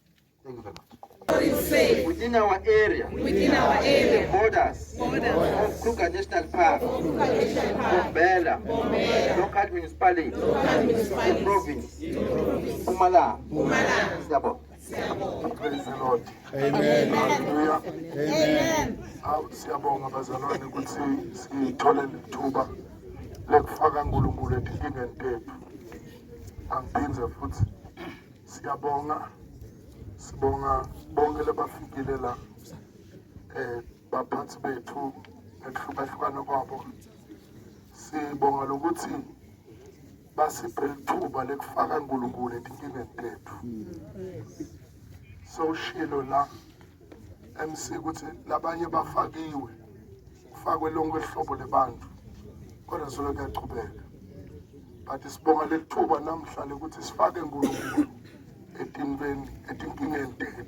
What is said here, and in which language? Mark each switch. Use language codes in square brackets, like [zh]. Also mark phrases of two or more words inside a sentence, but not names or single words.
[en] Thank you very much. Within our area, the borders of Kruger National Park, Bombela, local municipality, the province, Pumala. Praise the Lord. Amen. Hallelujah. Amen. [ss] Siyabonga bazalwane ukuthi sithole lithuba lekufaka uNkulunkulu enkingeni tethu. Angiphinze futhi siyabonga sibonga bonke labafikile la baphathi bethu ngekuhlukahlukana kwabo. Sibonga lokuthi basiphe lithuba lekufaka uNkulunkulu enkingeni tethu. So shilo la MC ukuthi labanye bafakiwe kufakwe lonke ihlobo lebantu kodwa solo kuyachubeka but sibonga lethuba namhlanje ukuthi sifake uNkulunkulu etinkingeni tethu.